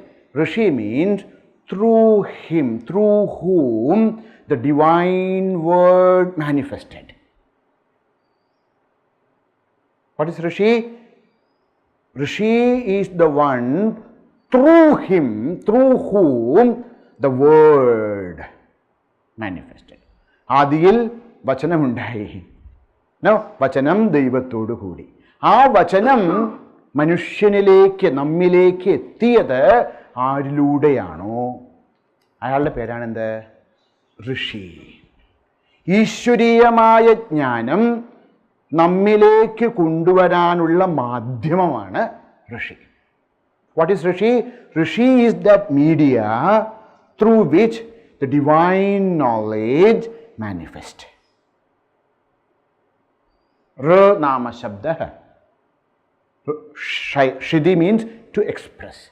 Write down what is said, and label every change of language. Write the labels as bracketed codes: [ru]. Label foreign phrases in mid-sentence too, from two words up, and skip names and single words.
[en] Rishi means through him, through whom the divine word manifested. What is Rishi? Rishi is the one through him, through whom the word manifested. [ml] ആദിയിൽ വചനം ഉണ്ടായി. No, വചനം ദൈവത്തോടു കൂടി. Vachanam മനുഷ്യനിലേക്ക് നമ്മിലേക്ക് എത്തിയത് ആരിലൂടെയാണോ അയാളുടെ പേരാണ് എന്ത്? ഋഷി. ഈശ്വരീയമായ ജ്ഞാനം നമ്മിലേക്ക് കൊണ്ടുവരാനുള്ള മാധ്യമമാണ് ഋഷി. [en] What is Rishi? Rishi is that media through which the divine knowledge manifests. [sa] ऋ नाम शब्द. [en] Shidi means to express.